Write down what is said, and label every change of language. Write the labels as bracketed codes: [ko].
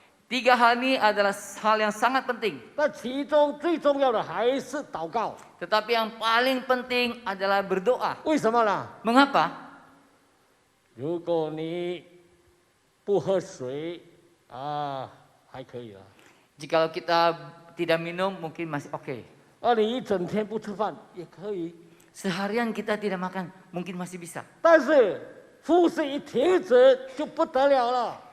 [id] 3 hal ini adalah hal yang sangat penting. [zh] 那其中最重要的还是祷告。 [id] Tetapi yang paling penting adalah berdoa. [zh] 为什么呢？ [id] Mengapa? [zh] 如果你不喝水还可以了。 [id] Jikalau kita tidak minum mungkin masih oke. [zh] 你一整天不吃饭也可以。 [id] Seharian kita tidak makan mungkin masih bisa. [zh] 但是呼吸一停止就不得了了，